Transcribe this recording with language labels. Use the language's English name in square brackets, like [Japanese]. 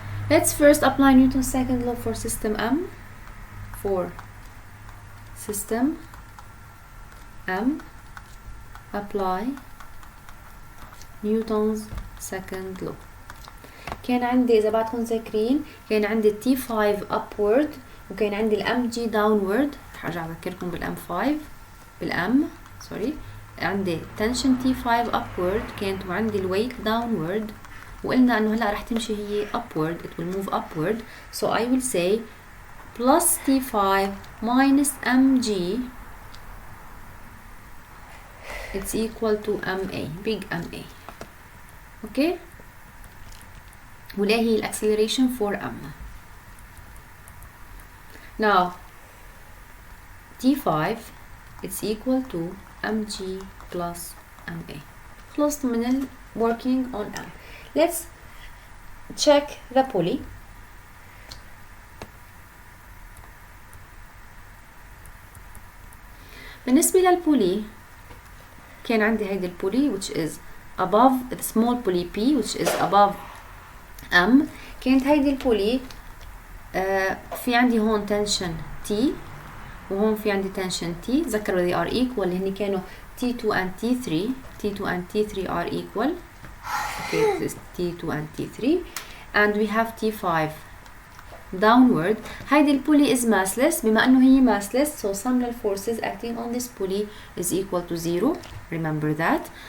[English] Let's first apply Newton's second law for system m. For system m, apply Newton's second law. [Arabic] كان عندي إذا بعدكم ذاكرين كان عندي T5 upward وكان عندي الام جي downward. رح أرجع أذكركم بالام 5 بالام sorry. عندي tension T5 upward كانت وعندي الويت downward وقلنا انه هلا رح تمشي هي upward, [English] it will move upward. So I will say plus T5 minus mg, it's equal to ma, big ma. [Arabic] okay, ولا هي الاكسلريشن for m. [English] now T5 it's equal to mg plus ma. [Arabic] خلصت من ال [English] working on m. Let's check the pulley. [Arabic] بالنسبة للبولي كان عندي هيدي البولي [English] which is above the small pulley P which is above M. [Arabic] كانت هيدي البولي في عندي هون tension T وهون في عندي tension T. تذكروا [English] they are equal [Arabic] اللي هن كانوا [English] T2 and T3. T2 and T3 are equal. Okay, this is T2 and T3 and we have T5 downward. [Arabic] هيدي البولي [English] is massless. [Arabic] بما انه هي [English] massless so sum of forces acting on this pulley is equal to 0. remember that.